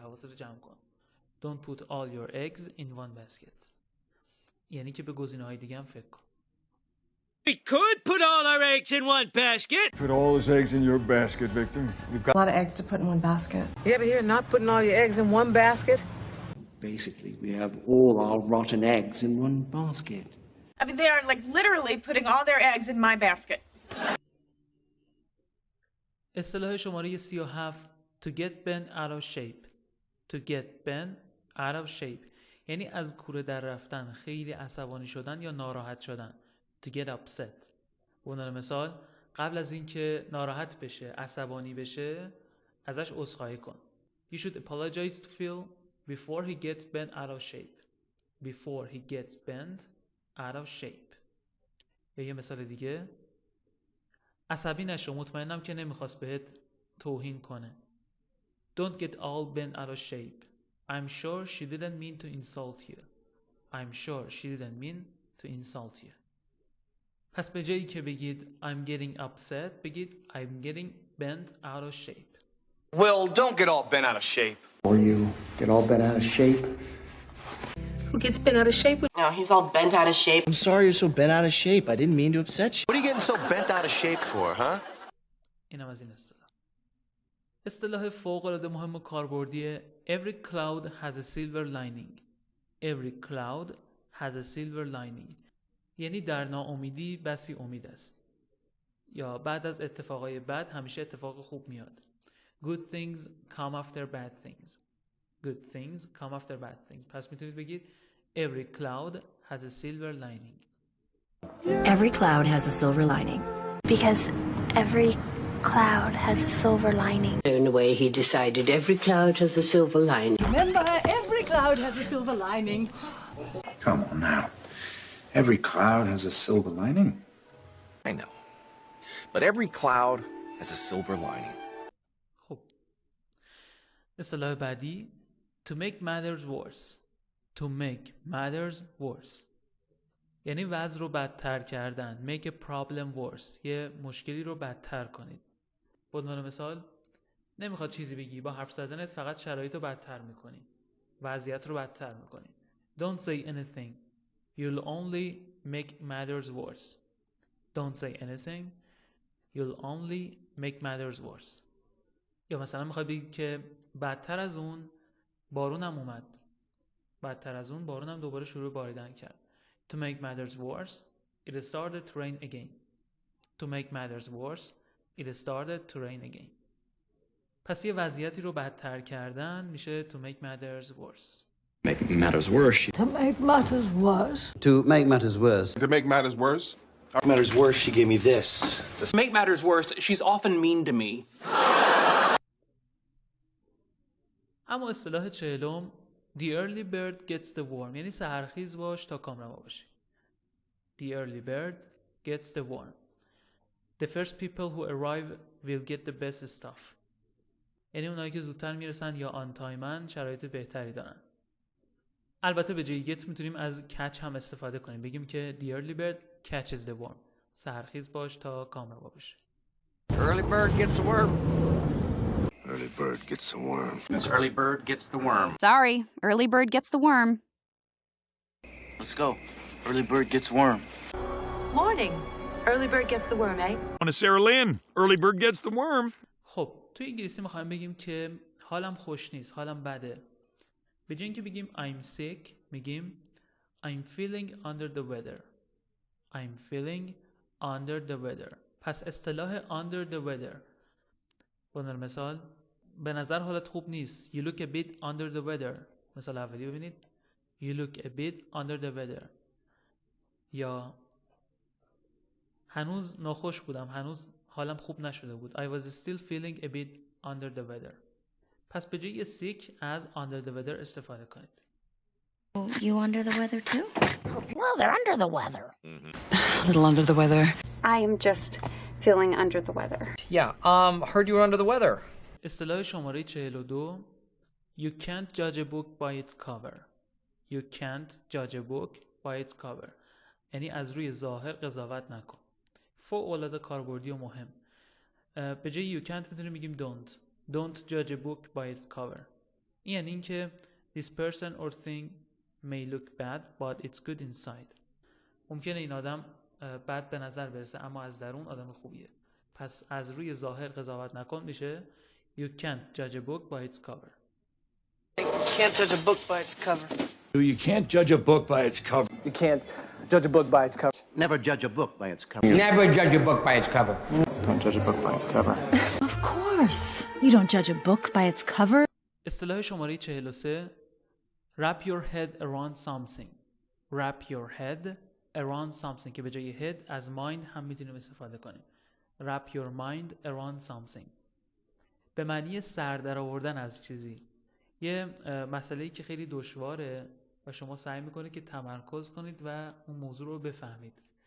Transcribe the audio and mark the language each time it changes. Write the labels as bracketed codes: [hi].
[fa] حواست رو جمع کن. [en] Don't put all your eggs in one basket. [fa] یعنی که به گزینه‌های دیگه هم فکر کن. [en] We could put all our eggs in one basket. Put all his eggs in your basket, Victor. We've got A lot of eggs to put in one basket. You ever hear not putting all your eggs in one basket? Basically, we have all our rotten eggs in one basket. I mean, they are like literally putting all their eggs in my basket. [fa] اصطلاح شماره 37 [en] To get bent out of shape. To get bent out of shape. [fa] یعنی از کوره در رفتن، خیلی عصبانی شدن یا ناراحت شدن. [en] To get upset. [fa] به عنوان مثال قبل از اینکه ناراحت بشه، عصبانی بشه، ازش عذرخواهی کن. [en] You should apologize to Phil before he gets bent out of shape. Before he gets bent out of shape. [fa] یا یه مثال دیگه. عصبی نشو، مطمئنم که نمیخواست بهت توهین کنه. [en] Don't get all bent out of shape. I'm sure she didn't mean to insult you. I'm sure she didn't mean to insult you. [fa] پس به جایی که بگید [en] I'm getting upset [fa] بگید [en] I'm getting bent out of shape. Well, don't get all bent out of shape. Or you get all bent out of shape. Who gets bent out of shape? No, he's all bent out of shape. I'm sorry you're so bent out of shape. I didn't mean to upset you. What are you getting so bent out of shape for, huh? [fa] اینم از این اصطلاح. اصطلاح فوق‌العاده مهم و کاربردی [en] Every cloud has a silver lining. Every cloud has a silver lining. [fa] یعنی در ناامیدی بسی امید است. یا بعد از اتفاقای بد همیشه اتفاق خوب میاد. [en] Good things come after bad things. Good things come after bad things. [fa] پس میتونید بگید [en] Every cloud has a silver lining. Every cloud has a silver lining. Because every cloud has a silver lining. In a way, he decided every cloud has a silver lining. Remember, every cloud has a silver lining. Come on now. Every cloud has a silver lining. I know. But every cloud has a silver lining. [fa] خب. اصطلاح بعدی [en] To make matters worse. To make matters worse. [fa] یعنی وضع رو بدتر کردن. [en] Make a problem worse. [fa] یه مشکلی رو بدتر کنید. به عنوان مثال نمیخواد چیزی بگی، با حرف زدنت فقط شرایط رو بدتر میکنی. وضعیت رو بدتر میکنی. [en] Don't say anything. You'll only make matters worse. Don't say anything. You'll only make matters worse. [fa] یا مثلا میخوای بگی که بدتر از اون بارونم اومد. بدتر از اون بارونم دوباره شروع باریدن کرد. [en] To make matters worse, it started to rain again. To make matters worse, it started to rain again. [fa] پس یه وضعیتی رو بدتر کردن میشه [en] to make matters worse. Make matters worse. To make matters worse. To make matters worse. To make matters worse. To make matters worse, she gave me this. To make matters worse, she's often mean to me. [fa] اما اصطلاح 40 [en] The early bird gets the worm. [fa] یعنی سحرخیز باش تا کامرما باشی. [en] The early bird gets the worm. The first people who arrive will get the best stuff. [fa] یعنی اونایی که زودتر میرسن یا آن تایمن شرایط بهتری دارن. البته به جای get میتونیم از catch هم استفاده کنیم. بگیم که [en] the early bird catches the worm. [fa] سحرخیز باش تا کامرما باشی. [en] Early bird gets the worm. Early bird gets gets the worm. This early bird gets the worm. Sorry, early bird gets the worm. Let's go. Early bird gets worm. Morning. Early bird gets the worm, eh? On a Sarah Lynn. Early bird gets the worm. [fa] خب تو انگلیسی میخوایم بگیم که حالم خوش نیست، حالم بده. به جای اینکه بگیم [en] I'm sick [fa] میگیم [en] I'm feeling under the weather. I'm feeling under the weather. [fa] پس اصطلاح under the weather به عنوان مثال به نظر حالت خوب نیست. [en] You look a bit under the weather. [fa] مثال اولی ببینید. [en] You look a bit under the weather. [fa] یا هنوز ناخوش بودم، هنوز حالم خوب نشده بود. [en] I was still feeling a bit under the weather. [fa] پس به جای sick از under the weather استفاده کنید. [en] You under the weather too? Well, they're under the weather. A little under the weather. I am just feeling under the weather. Yeah, heard you were under the weather. [fa] اصطلاح شماره 42 [en] You can't judge a book by its cover. You can't judge a book by its cover. [fa] یعنی از روی ظاهر قضاوت نکن. فوق‌العاده کاربردی و مهم. به جای you can't میتونیم بگیم don't. [en] Don't judge a book by its cover. [fa] این یعنی اینکه [en] this person or thing may look bad but it's good inside. [fa] ممکنه این آدم بد به نظر برسه اما از درون آدم خوبیه. پس از روی ظاهر قضاوت نکن میشه [en] You can't judge a book by its cover. You can't judge a book by its cover. You can't judge a book by its cover. You can't judge a book by its cover. Never judge a book by its cover. Never judge a book by its cover. Don't judge a book by its cover. Of course. You don't judge a book by its cover. [fa] اصطلاح شماره 43 [en] Wrap your head around something. Wrap your head around something [fa] که به جای head از mind هم میتونیم استفاده کنیم. [en] Wrap your mind around something. [fa] به معنی سر در آوردن از چیزی. یه مسئله‌ای که خیلی دشواره و شما سعی میکنید که تمرکز کنید و اون موضوع رو بفهمید.